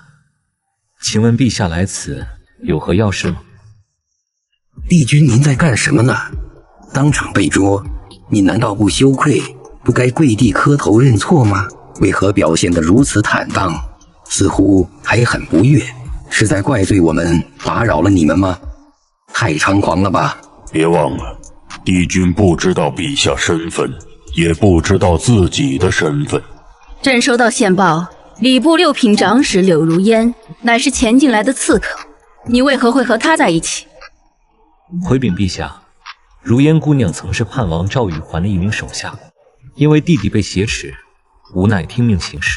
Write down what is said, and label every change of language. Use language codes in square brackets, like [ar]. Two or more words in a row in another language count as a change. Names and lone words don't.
[zh] 請問陛下來此有何要事嗎？帝君您在幹什麼呢？當場被捉，你難道不羞愧，不該跪地磕頭認錯嗎？為何表現得如此坦蕩，似乎還很不悅？是在怪罪我們打擾了你們嗎？太猖狂了吧！別忘了，帝君不知道陛下身份，也不知道自己的身份。朕收到線報，禮部6品長史柳如煙乃是前進來的刺客，你為何會和他在一起？回稟陛下，如煙姑娘曾是叛王趙玉環的一名手下，因為弟弟被挾持，無奈聽命行事。